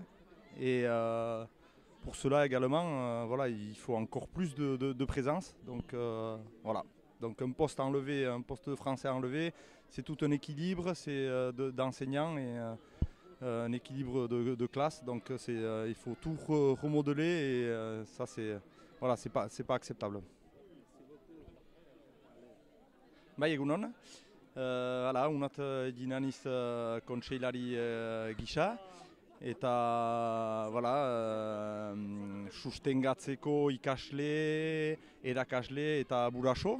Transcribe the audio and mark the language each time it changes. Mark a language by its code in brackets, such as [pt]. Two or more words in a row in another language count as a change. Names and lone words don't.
[fr] Et pour cela également, voilà, il faut encore plus de présence. Donc voilà. Donc un poste enlevé, un poste de français enlevé, c'est tout un équilibre, c'est d'enseignants et un équilibre de classe. Donc il faut tout remodeler et ça c'est pas acceptable. [eu] Bai, egunon. Hala, unat egin aniz kontseilari gisa eta sustengatzeko ikasle, erakasle eta buraso.